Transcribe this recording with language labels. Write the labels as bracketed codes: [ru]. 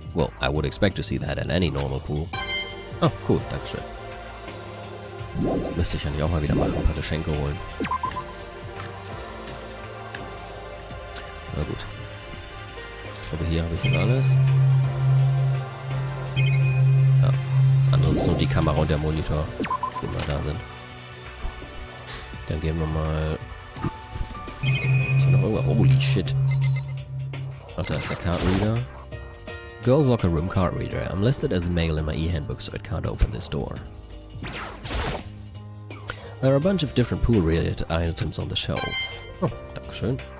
[en] Well, I would expect to see that at any normal pool. Oh, cool, [de] dankeschön. Müsste ich eigentlich auch mal wieder machen, ein paar Geschenke holen. Na gut. Ich glaube, hier habe ich schon alles. Ja, das andere ist nur die Kamera und der Monitor, die mal da sind. Dann gehen wir mal... Ist hier noch irgendwo? [en] Holy shit. [de] Ach, da ist der Card Reader. [en] Girls' locker room card reader. I'm listed as a male in my e-handbook, so it can't open this door. There are a bunch of different pool-related items on the shelf. Oh, [de] dankeschön.